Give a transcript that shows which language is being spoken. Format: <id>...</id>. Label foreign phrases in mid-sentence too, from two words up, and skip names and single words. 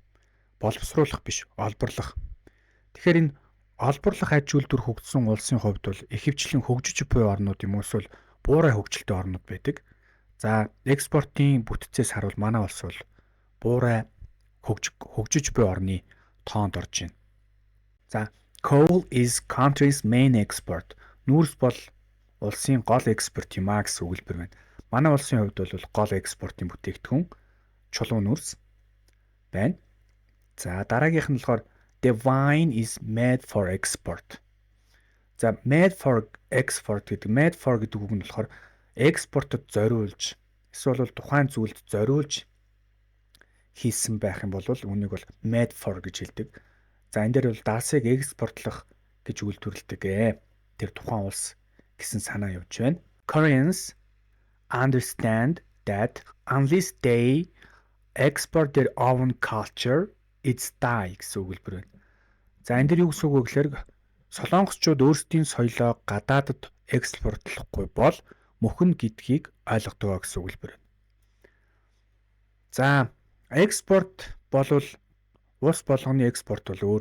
<mn>Боловсруулах биш, олборлох. Тэгэхээр энэ олборлох аж үйлдвэр хөгжсөн улсын хувьд бол ихэвчлэн хөгжиж буй орнууд юм уу эсвэл буурай хөгжилтэй орнууд байдаг. За экспортын бүтцээс харуул манай улс бол буурай хөгжиж буй орны тоонд орж байна.</mn> <en>За coal is country's main export.</en> <mn>Нүрс бол улсын гол экспорт юм а гэсэн өгүүлбэр байна. Манай улсын хувьд бол гол экспортын бүтээгдэхүүн чулуун нүрс байна. За дараагийнх нь болохоор</mn> <en>the wine is made for export.</en> <mn>За</mn> <en>made for export</en> <mn>гэдэг үг нь болохоор экспортод зориулж эсвэл тухайн зүйлд зориулж хийсэн байх юм бол үүнийг бол</mn> <en>made for</en> <mn>гэж хэлдэг. За энэ дээр бол даасыг экспортлох гэж үйлдвэрлэдэг тэр тухайн улс гэсэн санаа явж байна.</mn> <en>Koreans understand that unless they export their own culture, it's die</en> <mn>гэсэн өгүүлбэр байна. За энэ дэр юу гэсэн үг вэ гэхээр солонгосчууд өөрсдийн соёлоо гадаадд экспортлохгүй бол мөхөн гэдгийг ойлгодог гэсэн өгүүлбэр байна. За экспорт болвол улс болгоны экспорт бол өөр.</mn>